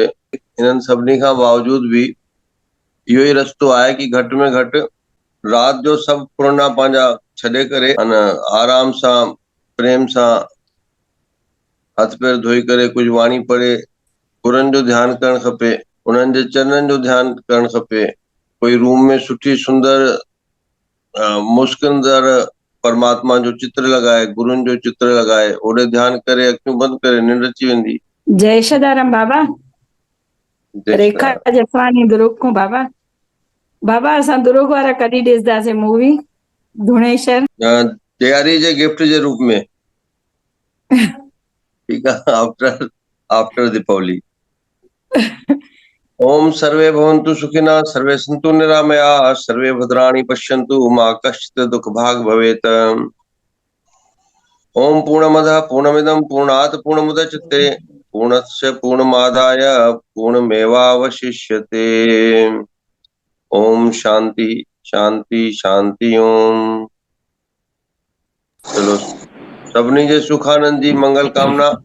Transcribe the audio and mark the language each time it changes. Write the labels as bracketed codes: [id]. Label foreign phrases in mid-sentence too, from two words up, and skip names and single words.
[sd] इन्हनि सभिनी खां बावजूद बि इहो ई रस्तो आहे कि घटि में घटि रात जो सभु पुराणा पंहिंजा छॾे करे आराम सां, प्रेम सां हथ पैर धोई करे कुझु वाणी पढ़े, गुरुनि जो ध्यानु करणु खपे, उन्हनि जे चरणनि जो ध्यानु करणु खपे। कोई रूम में सुठी सुंदर मुस्किनदड़ परमात्मा जो चित्र लॻाए, गुरुनि जो चित्र लॻाए, ओॾे ध्यानु करे अखियूं बंदि करे निंड अची वेंदी। जय सदाराम बाबा। रेखा जसवानी दुरुग को बाबा। बाबा, असां दुरुग वारा कॾहिं ॾिसंदासीं मूवी धुणेश्वर? तैयारी जे गिफ्ट जे रूप में। ठीकु आहे, आफ्टर दीपावली। [sa] ओम सर्वे भवन्तु सुखिनः, सर्वे सन्तु निरामयाः, सर्वे भद्राणि पश्यन्तु मा कश्चित् दुःख भाग् भवेत्। ओम पूर्णमदः पूर्णमिदं पूर्णात् पूर्णमुदच्यते पूर्णस्य पूर्णमादाय पूर्णमेवावशिष्यते। ओम शांति शांति शांति। ओम। [sd] चलो, सभिनी जे सुखानंद जी मंगल कामना।